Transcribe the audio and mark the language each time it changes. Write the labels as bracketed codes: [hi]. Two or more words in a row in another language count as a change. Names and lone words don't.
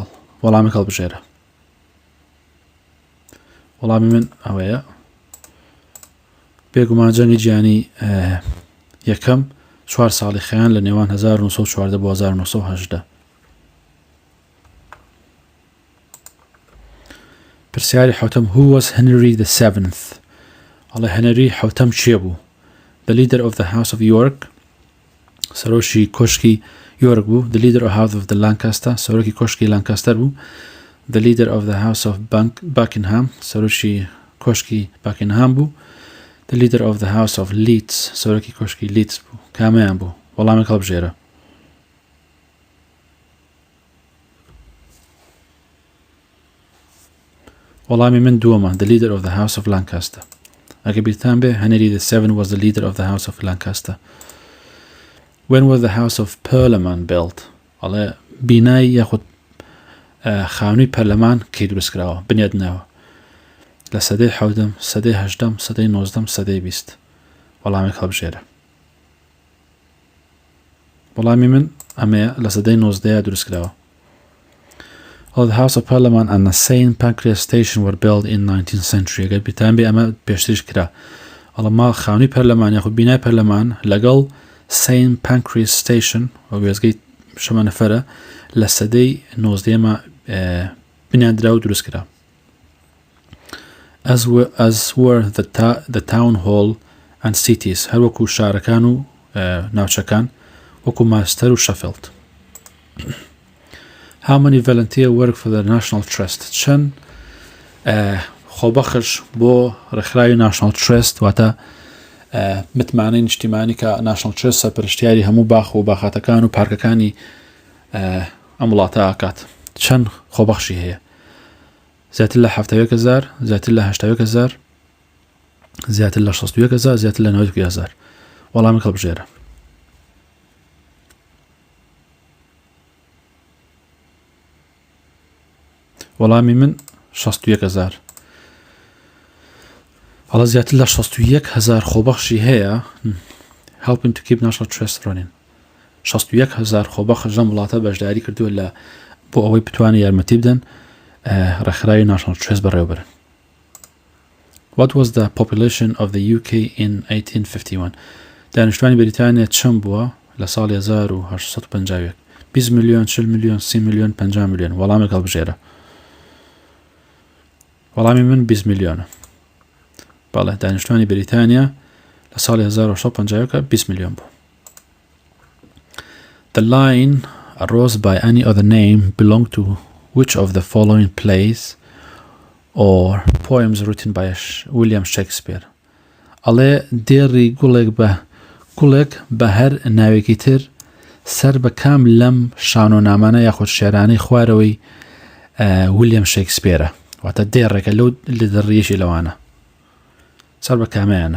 [ckb] وەڵامی هەڵبژێرە. وەڵامی من ئەوەیە. بێگومان جەنگی جیهانی یەکەم 4 ساڵی خەیان لە نێوان 1914 بۆ 1918. پرسیاری حوتەم. [en] Who was Henry VII? [ckb] ئەڵێ هەنەری حوتەم چێ بوو؟ [en] The leader of the House of York, [ckb] سەرۆشی کۆشکی یۆرک بوو. [en] The leader of House of the Lancaster [ckb] سەرۆکی کۆشکی لانکاستەر بوو. [en] The leader of the House of Buckingham [ckb] سەرۆشی کۆشکی باکینهام بوو. [en] The leader of the House of Leeds [ckb] سەرۆکی کۆشکی لیدز بوو. کامیان بوو؟ وەڵامی هەڵبژێرە. وەڵامی من دووەمە. [en] The leader of the House of Lancaster. [ckb] ئەگە بیرتان بێ هەنری [en] VII was the leader of the House of Lancaster. When was the House of Parliament built? [ckb] ئەڵێ بینای یاخود خاونی پەرلەمان کەی دروست کراوە بنیادنەوە؟ لە سەدەی حەوتم، سەدەی هەژدەم، سەدەی نۆزدەم، سەدەی بیست. وەڵامی هەڵبژێرە. وەڵامی من ئەمەیە لە سەدەی نۆزدەیە دروست کراوە. [en] The House of Parliament and the St. Pancras Station were built in 19th century. [ckb] ئەگەر بیرتان بێ ئەمە پێشتریش کرا. ئەڵە ماڵ خاونی پەرلەمان یاخود بینای پەرلەمان لەگەڵ St. Pancras Station و وێزگەی شەمە نەفەرە لە سەدەی نۆزدەیەمە بنیاندرا و دروست کرا. [en] As were the town hall and cities [ckb] هەروەکو شارەکان و ناوچەکان وەکو ماستەر و شەفیلد. [en] How many volunteer work for the National Trust? [ckb] چەند خۆبەخش بۆ ڕێکخراوی National Trust واتە متمانەی نیشتیمانی کە National Trust سەرپەرشتیاری هەموو باخ و باخاتەکان و پارکەکانی ئەم وڵاتە ئاکات. چەند خۆبەخشی هەیە؟ زیاتر لە 70,000 زیاتر لە 80,000 زیاتر لە 61,000 زیاتر لە 90,000. وەڵامی هەڵبژێرە. وەڵامی من 61,000. هەڵە زیاتر لە 61,000 خۆبەخشی هەیە [en] helping to keep National Trust running. [ckb] 61,000 خۆبەخش لەم وڵاتە بەشداری کردووە لە بۆ ئەوەی بتوانێت یارمەتی بدەن ڕێکخراوی National Trust بەڕێوەبرن. [en] What was the population of the UK in 1851? [ckb] دانیشتوانی بەریتانیا چەند بووە لە ساڵی 1850؟ 20 ملیۆن، 40 ملیۆن، 30 ملیۆن، 50 ملیۆن. وەڵامی هەڵبژێرە. وەڵامی من 20 ملیۆنە. بەڵێ دانیشتوانی بەریتانیا لە ساڵی 1850 20 ملیۆن بوو. [en] The line arose by any other name belonged to which of the following plays or poems written by William Shakespeare? [ckb] ئەڵێ دێڕی گوڵێک بە هەر ناوێکی تر سەر بە کام لەم شانۆنامانە یاخود شێرانەی خوارەوەی ویلیام شێکسپێرە واتە دێڕێکە لەو لە دەڕیەشی لەوانە سەر بە کامەیانە؟